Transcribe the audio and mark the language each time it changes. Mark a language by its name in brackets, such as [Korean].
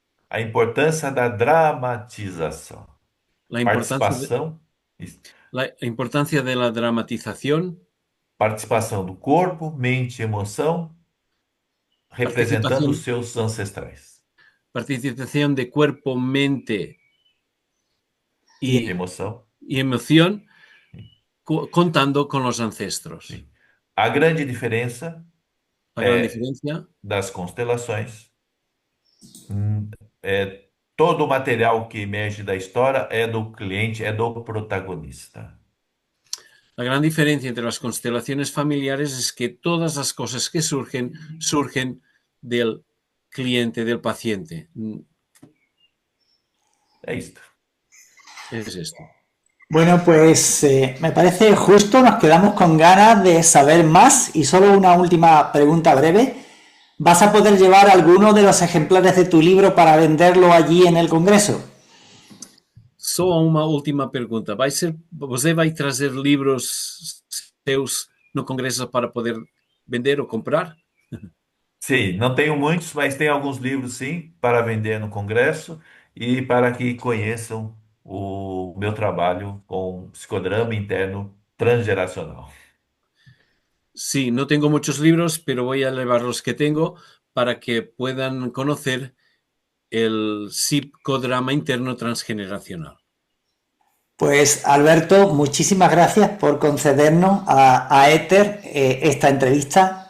[Portuguese] A importância da dramatização, [Spanish] La importancia de [Portuguese] participação. [Spanish] la importancia de la dramatización, [Portuguese] Participação do corpo, mente e emoção, representando os [Spanish] participación, [Portuguese] seus ancestrais. [Spanish] participación de cuerpo, mente Y [Portuguese] Emoção. [Spanish] y emoción contando con los ancestros. [Portuguese] Sim. A grande diferença [Spanish] La gran diferencia [Portuguese] das constelações é todo o material que emerge da história é do cliente, é do protagonista. [Spanish] La gran diferencia entre las constelaciones familiares es que todas las cosas que surgen del cliente, del paciente. [Portuguese] É isto. [Spanish] Es esto. bueno, pues me parece justo, nos quedamos con ganas de saber más y solo una última pregunta breve. ¿Vas a poder llevar alguno de los ejemplares de tu libro para venderlo allí en el Congreso? [Portuguese] Só uma última pergunta. Você vai trazer livros seus no congresso para poder vender ou comprar? Sim, não tenho muitos, mas tem alguns livros sim para vender no congresso e para que conheçam o meu trabalho com psicodrama interno transgeracional. [Spanish] Sí, no tengo muchos libros, pero voy a llevar los que tengo para que puedan conocer el psicodrama interno transgeneracional. Pues Alberto, muchísimas gracias por concedernos a Éter esta entrevista.